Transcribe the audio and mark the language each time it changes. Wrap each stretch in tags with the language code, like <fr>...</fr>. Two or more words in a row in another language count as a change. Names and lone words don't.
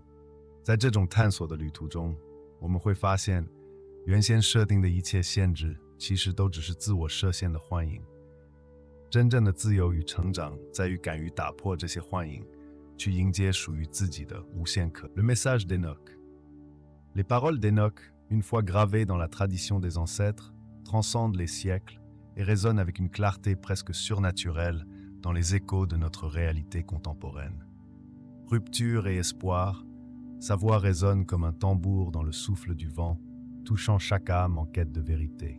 <zh>在这种探索的旅途中，我们会发现，原先设定的一切限制，其实都只是自我设限的幻影。真正的自由与成长，在于敢于打破这些幻影，去迎接属于自己的无限可能。</zh> <fr>Le message d'Enoch. Les paroles d'Enoch, une fois gravées dans la tradition des ancêtres, transcendent les siècles et résonnent avec une clarté presque surnaturelle dans les échos de notre réalité contemporaine. Rupture et espoir, Sa voix résonne comme un tambour dans le souffle du vent, touchant chaque âme en quête de vérité.</fr>